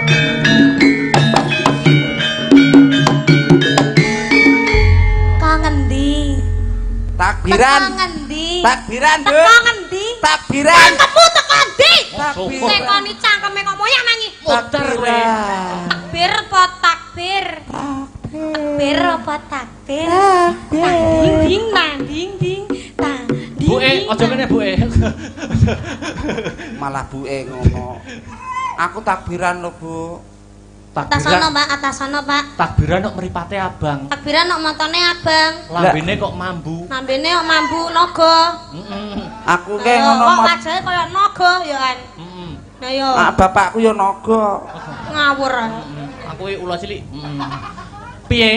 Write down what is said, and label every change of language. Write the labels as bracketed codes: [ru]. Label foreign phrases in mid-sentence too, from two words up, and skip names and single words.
[jv] Kangen di. takbiran. Ngendi? Takbiran, Bu. Teko ngendi? Takbiran. Cangkemmu teko ndi? Takbiran. Tekoni cangkeme kok moyang nangi. Muter kowe. Takbir apa takbir? Takbir apa takbir? Ding ding nang ding ding tang. Bu aja ngene Bu. Malah buke ngono. Aku takbiran lho, Bu. Atas sono, Pak, atas sono, Pak. Takbiran kok mripate abang. Takbiran kok matane abang. Lambene kok mambu. Lambene kok mambu naga. Aku ke ngono Kok wajahe kaya naga ya kan. Nah yo. Bapakku ya naga. Ngawur. Aku iki ula cilik. Piye?